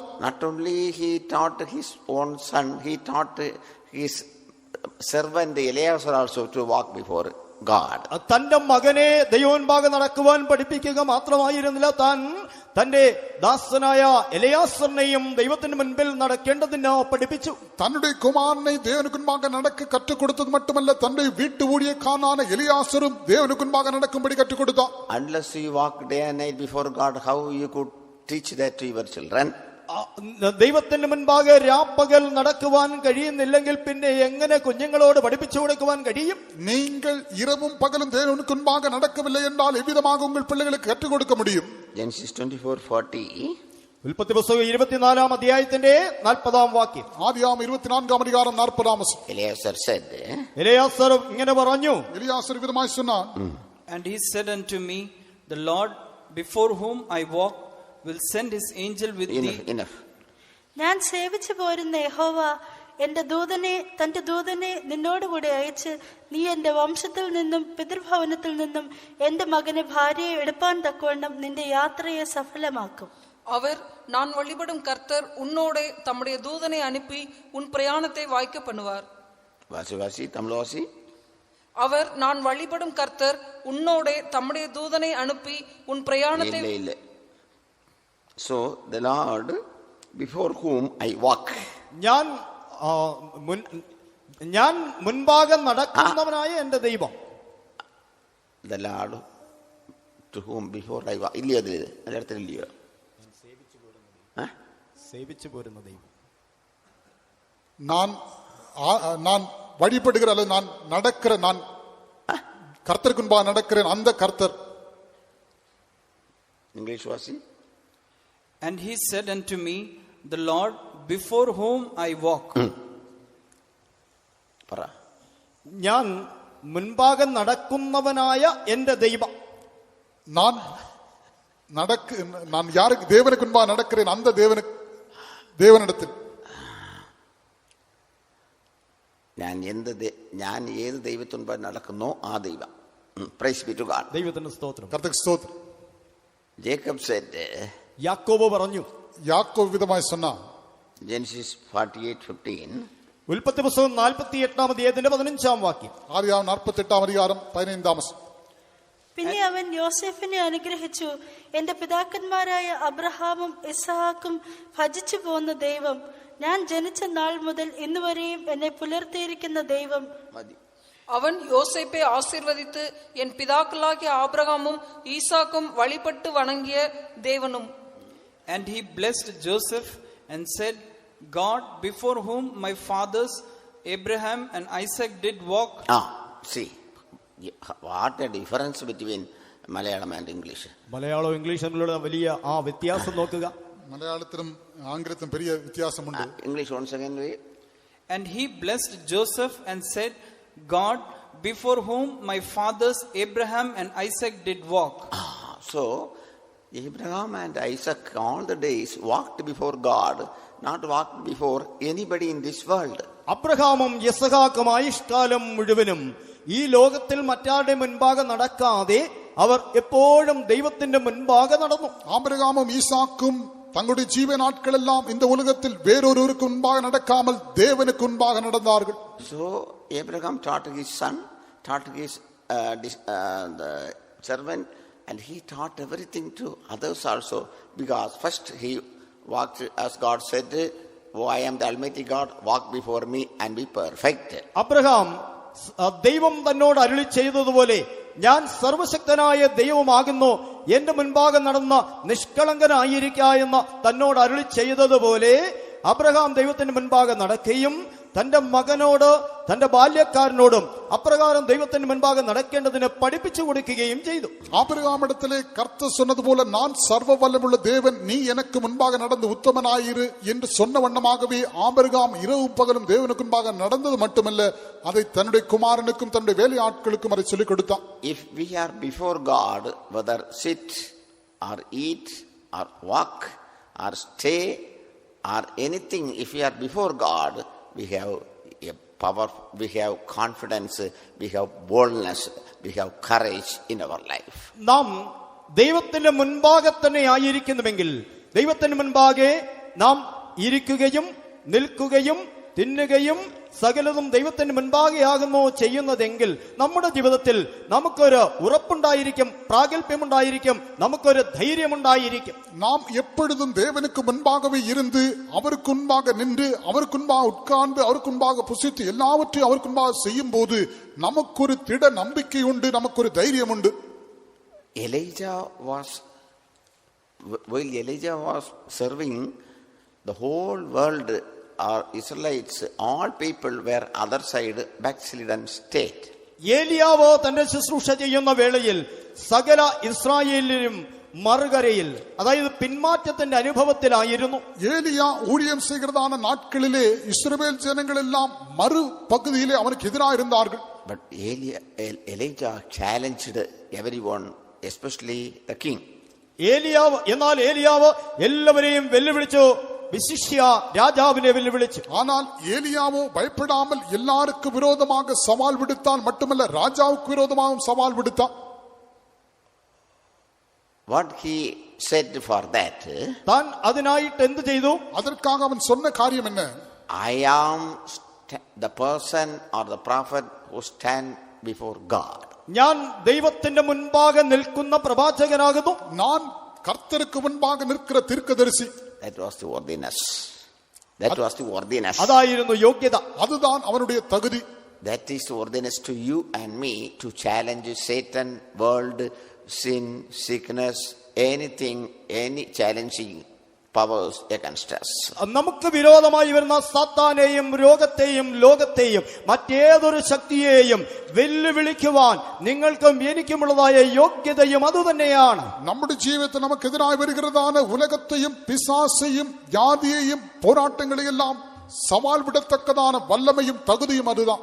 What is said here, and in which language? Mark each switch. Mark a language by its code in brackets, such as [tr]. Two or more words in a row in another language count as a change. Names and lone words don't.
[en] Not only he taught his own son, he taught his servant Eleazar also to walk before God. [ml] തന്റെ മകനെ ദൈവമുൻപാകെ നടക്കുവാൻ പഠിപ്പിക്കുക മാത്രമായിരുന്നില്ല, താൻ തന്റെ ദാസനായ എലയാസറിനെയും ദൈവത്തിന് മുൻപിൽ നടക്കേണ്ടതിന് പഠിപ്പിച്ചു. [ta] தன்னுடைய குமாரனை தேவனுக்கு முன்பாக நடக்க கற்றுக் கொடுத்தது மட்டுமல்ல, தன்னுடைய வீட்டு ஊழியக்காரனான எலியாசரும் தேவனுக்கு முன்பாக நடக்கும்படி கற்றுக் கொடுத்தான். [en] Unless you walk day and night before God, how you could teach that to your children? [ml] ദൈവത്തിന് മുൻപാകെ രാപ്പകൽ നടക്കുവാൻ കഴിയുന്നില്ലെങ്കിൽ പിന്നെ എങ്ങനെ കുഞ്ഞുങ്ങളോട് പഠിപ്പിച്ചു കൊടുക്കുവാൻ കഴിയും? [ta] நீங்கள் இரவும் பகலும் தேவனுக்கு முன்பாக நடக்கவில்லை என்றால் எவ்விதமாக உங்கள் பிள்ளைகளுக்கு கற்றுக் கொடுக்க முடியும்? [en] Genesis 24:40. [ml] ഉൽപ്പത്തി പുസ്തകം 24-ാം അധ്യായത്തിന്റെ 40-ാം വാക്യം. [ta] ஆதியாகமம் 24-ാം அதிகாரம் 40-ാം വചനം. [en] Eleazar said, [ml] എലയാസർ ഇങ്ങനെ പറഞ്ഞു, [ta] எலியாசர் விதமாய் சொன்னான், [en] And he said unto me, The Lord before whom I walk will send his angel with thee. Enough. [ml] ഞാൻ സേവിച്ചു പോരുന്ന യഹോവ തന്റെ ദൂതനെ നിന്നോടുകൂടെ അയച്ച് നീ എന്റെ വംശത്തിൽ നിന്നും പിതൃഭവനത്തിൽ നിന്നും എന്റെ മകനെ ഭാര്യയെ എടുപ്പാൻ തക്കവണ്ണം നിന്റെ യാത്രയെ സഫലമാക്കും. [ta] அவர் நான் வழிபடும் கர்த்தர் உன்னோடே தம்முடைய தூதனை அனுப்பி உன் பிரயாணத்தை வாய்க்க பண்ணுவார். [ml] വാസി തമിഴ്വാസി. [ta] அவர் நான் வழிபடும் கர்த்தர் உன்னோடே தம்முடைய தூதனை அனுப்பி உன் பிரயாணத்தை. [ml] ഇല്ല. [en] So the Lord before whom I walk. [ml] ഞാൻ മുൻപാകെ നടക്കുന്നവനായ എന്റെ ദൈവം. [en] The Lord to whom before I walk. [ml] ഇല്ലയോ അതിലില്ലയോ? സേവിച്ചു പോരുന്ന ദൈവം. [ta] நான் வழிபடுகிற அல்லது நான் நடக்கிற, நான் கர்த்தருக்கு முன்பாக நடக்கிறேன் அந்த கர்த்தர். [ml] ഇംഗ്ലീഷ് വാസി. [en] And he said unto me, The Lord before whom I walk. [ml] പറ. ഞാൻ മുൻപാകെ നടക്കുന്നവനായ എന്റെ ദൈവം. [ta] நான் யாருக்கு தேவனுக்கு முன்பாக நடக்கிறேன் அந்த தேவனிடத்தில். [ml] ഞാൻ ഏത് ദൈവത്തിന് മുൻപാകെ നടക്കുന്നോ ആ ദൈവം. [en] Praise be to God. [ml] ദൈവത്തിന് സ്തോത്രം. [ta] கர்த்தருக்கு ஸ்தோத்திரம். [en] Jacob said, [ml] യാക്കോബ് പറഞ്ഞു, [ta] யாக்கோபு விதமாய் சொன்னான். [en] Genesis 48:15. [ml] ഉൽപ്പത്തി പുസ്തകം 48-ാം അധ്യായത്തിന്റെ 15-ാം വാക്യം. [ta] ஆதியாகமம் 48-ാം அதிகாரம் 15-ാം വചനം. [ml] പിന്നെ അവൻ യോസേഫിനെ അനുഗ്രഹിച്ചു, എന്റെ പിതാക്കന്മാരായ അബ്രഹാമും ഇസ്ഹാക്കും ഭജിച്ചു പോന്ന ദൈവം, ഞാൻ ജനിച്ച നാൾ മുതൽ ഇന്നുവരെയും എന്നെ പുലർത്തിയിരിക്കുന്ന ദൈവം. [ta] அவன் யோசேப்பை ஆசீர்வதித்து என் பிதாக்களாகிய ஆபிரகாமும் ஈசாக்கும் வழிபட்டு வணங்கிய தேவனும். [en] And he blessed Joseph and said, God before whom my fathers Abraham and Isaac did walk. See, what a difference between Malayalam and English. [ml] മലയാളവും ഇംഗ്ലീഷും തമ്മിലുള്ള വലിയ ആ വ്യത്യാസം നോക്കുക. മലയാളത്തിലും ആംഗ്ലത്തിലും പെരിയ വ്യത്യാസമുണ്ട്. [en] English once again. And he blessed Joseph and said, God before whom my fathers Abraham and Isaac did walk. So Abraham and Isaac all the days walked before God, not walked before anybody in this world. [ml] അബ്രഹാമും യിസ്ഹാക്കും ആയുഷ്കാലം മുഴുവനും ഈ ലോകത്തിൽ മറ്റാരുടെ മുൻപാകെ നടക്കാതെ അവർ എപ്പോഴും ദൈവത്തിന്റെ മുൻപാകെ നടന്നു. [ta] ஆபிரகாமும் ஈசாக்கும் தங்களுடைய ஜீவ நாட்கள் எல்லாம் இந்த உலகத்தில் வேறொருவருக்கு முன்பாக நடக்காமல் தேவனுக்கு முன்பாக நடந்தார்கள். [en] So Abraham taught his son, taught his the servant, and he taught everything to others also, because first he walked as God said, Oh, I am the Almighty God, walk before me and be perfect. [ml] അബ്രഹാം ദൈവം തന്നോട് അരുളി ചെയ്തതുപോലെ ഞാൻ സർവശക്തനായ ദൈവമാകുന്നു, എന്റെ മുൻപാകെ നടന്ന നിഷ്കളങ്കനായിരിക്ക എന്ന് തന്നോട് അരുളി ചെയ്തതുപോലെ അബ്രഹാം ദൈവത്തിന്റെ മുൻപാകെ നടക്കുകയും തന്റെ മകനോട് തന്റെ ബാല്യക്കാരനോടും അപ്രകാരം ദൈവത്തിന് മുൻപാകെ നടക്കേണ്ടതിന് പഠിപ്പിച്ചു കൊടുക്കുകയും ചെയ്തു. [ta] ஆபிரகாமிடத்திலே கர்த்தர் சொன்னது போல, நான் சர்வ வல்லமுள்ள தேவன், நீ எனக்கு முன்பாக நடந்து உத்தமனாயிரு என்று சொன்ன வண்ணமாகவே ஆபிரகாம் இரவும் பகலும் தேவனுக்கு முன்பாக நடந்தது மட்டுமல்ல, அதை தன்னுடைய குமாரனுக்கும் தன்னுடைய வேலை ஆட்களுக்கும் அதை சொல்லிக் கொடுத்தான். [en] If we are before God, whether sit or eat or walk or stay or anything, if we are before God, we have a power, we have confidence, we have boldness, we have courage in our life. [ml] നാം ദൈവത്തിന്റെ മുൻപാകെ തന്നെ ആയിരിക്കുന്നുവെങ്കിൽ, ദൈവത്തിന് മുൻപാകെ നാം ഇരിക്കുകയും നിൽക്കുകയും തിന്നുകയും സകലതും ദൈവത്തിന് മുൻപാകെയാകുന്നു ചെയ്യുന്നതെങ്കിൽ നമ്മുടെ ജീവിതത്തിൽ നമുക്കൊരു ഉറപ്പുണ്ടായിരിക്കും, പ്രാഗൽഭ്യമുണ്ടായിരിക്കും, നമുക്കൊരു ധൈര്യമുണ്ടായിരിക്കും. [ta] நாம் எப்பொழுதும் தேவனுக்கு முன்பாகவே இருந்து அவருக்கு முன்பாக நின்று அவருக்கு முன்பாக உட்கார்ந்து அவருக்கு முன்பாக புசித்து எல்லாவற்றையும் அவருக்கு முன்பாக செய்யும் போது நமக்கு ஒரு திட நம்பிக்கை உண்டு, நமக்கு ஒரு தைரியம் உண்டு. [en] While Elijah was serving, the whole world, or Israelites, all people were other side, backslidden state. [ml] ഏലിയാവ് തന്റെ ശുശ്രൂഷ ചെയ്യുന്ന വേളയിൽ സകല ഇസ്രായേലിലും മറുകരയിൽ, അതായത് പിന്മാറ്റത്തിന്റെ അനുഭവത്തിലായിരുന്നു. [ta] ஏலியா ஊழியம் செய்கிறதான நாட்களிலே இஸ்ரவேல் ஜனங்கள் எல்லாம் மறு பகுதியிலே அவனுக்கு எதிராக இருந்தார்கள். [en] But Elijah challenged everyone, especially the king. [ml] എന്നാൽ ഏലിയാവ് എല്ലാവരെയും വെല്ലുവിളിച്ചു, വിശിഷ്യ രാജാവിനെ വെല്ലുവിളിച്ചു. [ta] ஆனால் ஏலியாவோ பயப்படாமல் எல்லாருக்கும் விரோதமாக சவால் விடுத்தான், மட்டுமல்ல ராஜாவுக்கு விரோதமாகவும் சவால் விடுத்தான். [en] What he said for that? [ml] താൻ അതിനായിട്ട് എന്ത് ചെയ്തു? [ta] அதற்காக அவன் சொன்ன காரியம் என்ன? [en] I am the person or the prophet who stand before God. [ml] ഞാൻ ദൈവത്തിന്റെ മുൻപാകെ നിൽക്കുന്ന പ്രവാചകനാകുന്നു. [ta] நான் கர்த்தருக்கு முன்பாக நிற்கிற தீர்க்கதரிசி. [en] That was the worthiness. That was the worthiness. [ml] അതായിരുന്നു യോഗ്യത. [ta] அதுதான் அவனுடைய தகுதி. [en] That is the worthiness to you and me to challenge Satan, world, sin, sickness, anything, any challenging powers against us. [ml] നമുക്ക് വിരോധമായി വരുന്ന സാത്താനെയും രോഗത്തെയും ലോകത്തെയും മറ്റേതൊരു ശക്തിയെയും വെല്ലുവിളിക്കുവാൻ നിങ്ങൾക്കും എനിക്കുമുള്ളതായ യോഗ്യതയും അതുതന്നെയാണ്. നമ്മുടെ ജീവിതത്തിൽ നമുക്ക് എതിരായി [ta] വരുகிறதான உலகத்தையும் பிசாசையும் ஜாதியையும் போராட்டங்களையெல்லாம் சவால் விடத்தக்கதான வல்லமையும் தகுதியும் அதுதான்.